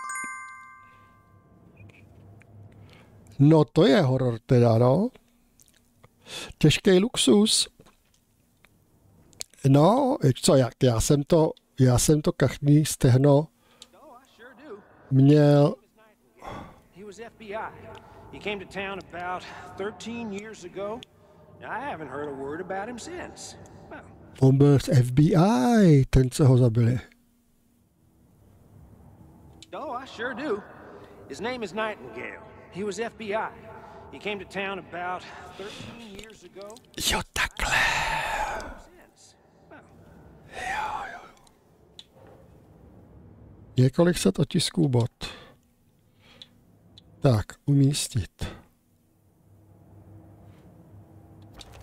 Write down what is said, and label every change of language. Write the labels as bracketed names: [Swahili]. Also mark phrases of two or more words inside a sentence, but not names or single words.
[Czech] No to je horor teda, no. Těžký luxus. No, co jak, já jsem to kachní stehno měl. [English] He came to town about 13 years ago. I haven't heard a word about him since. Well, [Czech] On byl z FBI, ten, co ho zabili. [English] oh, I sure do. His name is Nightingale. He was FBI. He came to town about 13 years ago. [Czech] Jo, takhle. Jo. Několik set otisků bod. Tak, umístit.